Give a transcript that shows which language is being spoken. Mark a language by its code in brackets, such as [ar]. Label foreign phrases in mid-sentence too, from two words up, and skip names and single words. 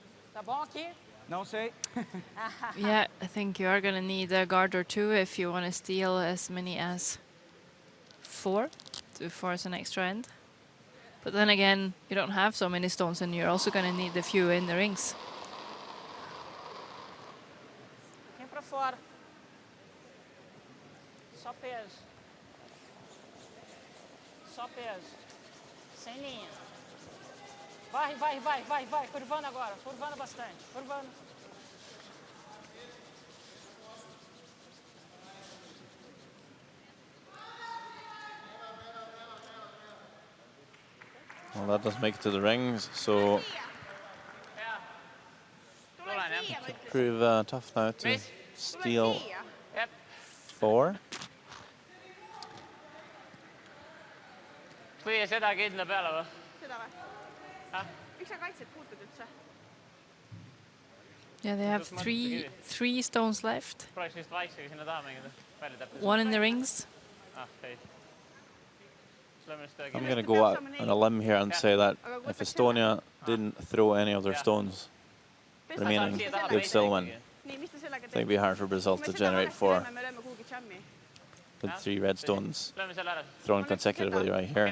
[en] Yeah, I think you are going to need a guard or 2 if you want to steal as many as 4 to force an extra end. But then again, you don't have so many stones, and you're also going to need a few in the rings. [pt] Só peso. Só peso. Sem linha. Vai, vai, vai, vai, vai. Curvando agora. Curvando bastante. Curvando. [en] Well, that does make it to the rings, so it could prove tough now to steal 4. [et] või seda kindla peale või? Seda või? Miks sa kaitset puutud üldse? [en] Yeah, they have three stones left. [et] Prooviks vist vaiksega sinna taha mängida. Välja täpselt. [en] 1 in the rings. Okay. I'm going to go out on a limb here and say that if Estonia didn't throw any of their stones remaining, they'd still win. I think it'd be hard for Brazil to generate 4 with 3 red stones thrown consecutively right here.